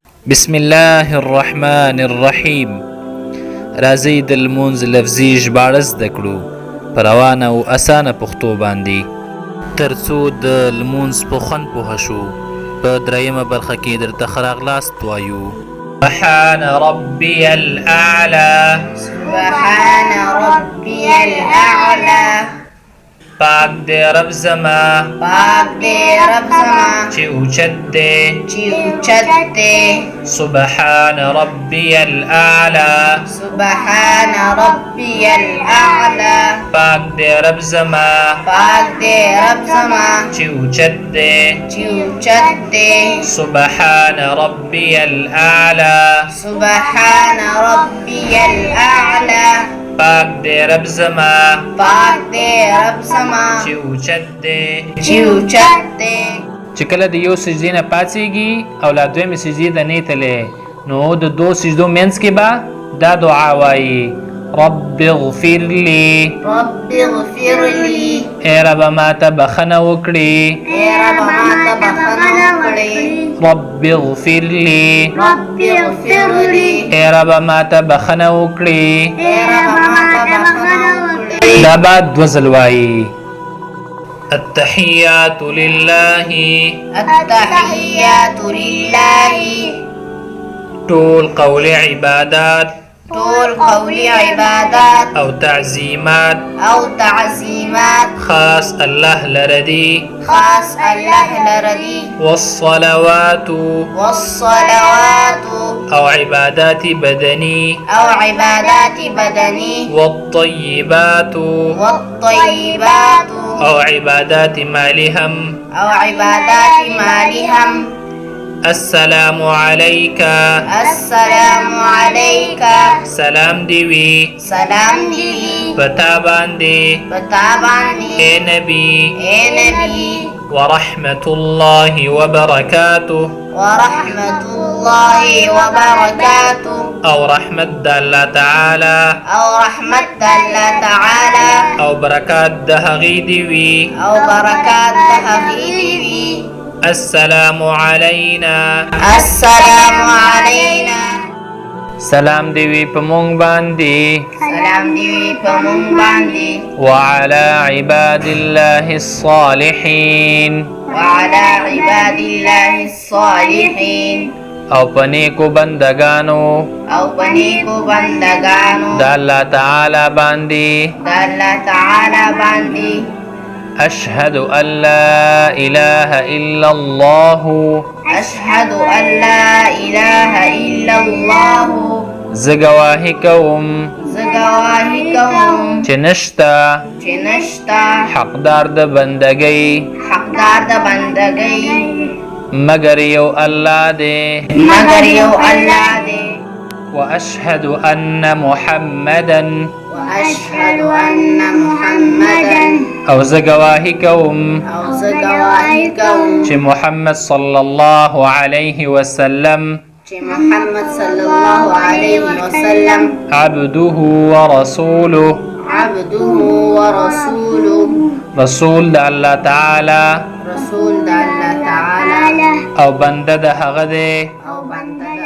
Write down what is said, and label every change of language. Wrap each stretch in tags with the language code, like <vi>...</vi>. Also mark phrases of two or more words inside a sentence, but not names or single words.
<ar>بسم الله الرحمن الرحیم.</ar> <ps>راځئ د لمونځ لفظي ژباړه زده کړو په روانه او اسانه پښتو باندې، ترڅو د لمونځ په خوند پوه شو. په دریمه برخه کې درته ښه راغلاست وایو.</ps> <ar>سبحان ربي الاعلى، سبحان ربي الاعلى.</ar> <ps>پاک دې رب زما، پاک دې رب زما چې اوچت دې، چې اوچت دې.</ps> <ar>سبحان ربي الاعلى، سبحان ربي الاعلى.</ar> <ps>پاک دې رب زما، پاک دې رب زما چې اوچت دې، چې اوچت دې.</ps> <ar>سبحان ربي الاعلى، سبحان ربي الاعلى.</ar> <ps>پاک دې رب زما، پاک دې رب زما چې اوچت دې. چې اوچت دې. چې کله د یو سجدې نه پاڅېږي او لا دویمې سجدې ته نه تللی، نو د دوو سجدو منځ کې به دا دعا وایي:</ps> <ar>رب اغفر لي، رب اغفر لي.</ar> <ps>ای ربه ماته بخښنه وکړي. اے رب ماته بخښنه وکړې.</ps> <ar>رب اغفر لي، رب اغفر لي.</ar> <ps>ای ربه ماته بخښنه وکړي. اے رب ماته بخښنه وکړې. دا بعد دوه ځل وایي.</ps> <ar>التحیات لله، التحیات لله.</ar> <ps>ټول قول عبادات ټول قولي عبادات او تعظیمات او تعظیمات خاص الله لردي، خاص الله لردي.</ps> <ar>والصلوات والصلوات</ar> <ps>او عبادات بدني، او عبادات بدني.</ps> <ar>والطيبات والطيبات</ar> <ps>او عبادات مالهم. او عبادات مالهم.</ps> <ar>السلام عليك، السلام عليك.</ar> <ps>سلام دی وی سلام دی پتا باندې پتا باندې اے نبی. اے نبی.</ps> <ar>ورحمة الله وبركاته، ورحمة الله وبركاته.</ar> <ps>او رحمت د الله تعالی او رحمت الله تعالى. او برکات د هغې دی وی. او بركات تهغيري.</ps> <ar>السلام علينا، السلام علينا.</ar> <ps>سلام دی وی په مونږ باندې، سلام دی په مونږ باندې.</ps> <ar>وعلى عباد الله الصالحين، وعلى عباد الله الصالحين.</ar> <ps>او په نیکو بندگانو او پنیکو بندگانو د الله تعالی باندې. د الله تعالی باندې.</ps> <ar>أشهد أن لا إله إلا الله، أشهد أن لا إله إلا الله.</ar> <ps>زه ګواهي کوم زه ګواهي کوم چې نشته چې نشته حقدار د بندګۍ حقدار د بندګۍ مگر یو الله دی، مگر یو الله دی.</ps> <ar>وأشهد أن محمدا، وأشهد أن محمدا.</ar> <ps>او زه ګواهي کوم او زه ګواهي کوم چې محمد</ps> <ar>صلی الله علیه وسلم</ar> <ps>چې محمد</ps> <ar>صلی الله علیه وسلم عبده ورسوله، عبده ورسوله.</ar> <ps>رسول د الله تعالی رسول د الله تعالی او بنده د هغه دی. او بنده</ps>